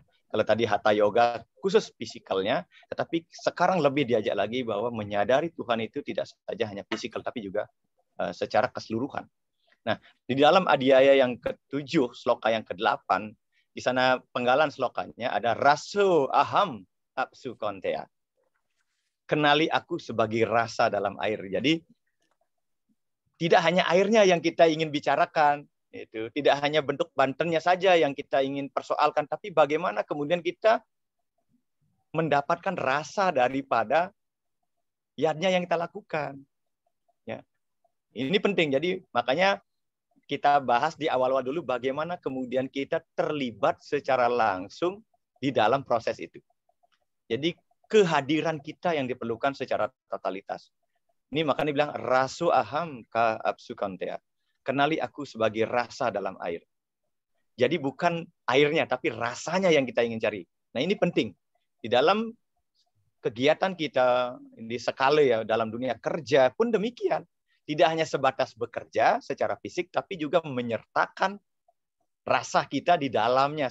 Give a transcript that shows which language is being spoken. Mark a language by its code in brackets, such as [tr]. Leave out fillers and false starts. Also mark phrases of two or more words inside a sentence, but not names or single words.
[id] Kalau tadi hatha yoga khusus fisikalnya, tetapi sekarang lebih diajak lagi bahwa menyadari Tuhan itu tidak saja hanya fisikal, tapi juga secara keseluruhan. Nah, di dalam Adhyaya yang ke-7, sloka yang ke-8, di sana penggalan slokanya ada [sa] raso aham apsu kontea. [id] Kenali aku sebagai rasa dalam air. Jadi, tidak hanya airnya yang kita ingin bicarakan, itu tidak hanya bentuk bantennya saja yang kita ingin persoalkan, tapi bagaimana kemudian kita mendapatkan rasa daripada yadnya yang kita lakukan. Ya. Ini penting. Jadi makanya kita bahas di awal-awal dulu bagaimana kemudian kita terlibat secara langsung di dalam proses itu. Jadi kehadiran kita yang diperlukan secara totalitas. Ini makanya dibilang [sa] rasu aham ka apsu kontea. [id] Kenali aku sebagai rasa dalam air. Jadi bukan airnya, tapi rasanya yang kita ingin cari. Nah ini penting. Di dalam kegiatan kita di skala ya dalam dunia kerja pun demikian. Tidak hanya sebatas bekerja secara fisik, tapi juga menyertakan rasa kita di dalamnya.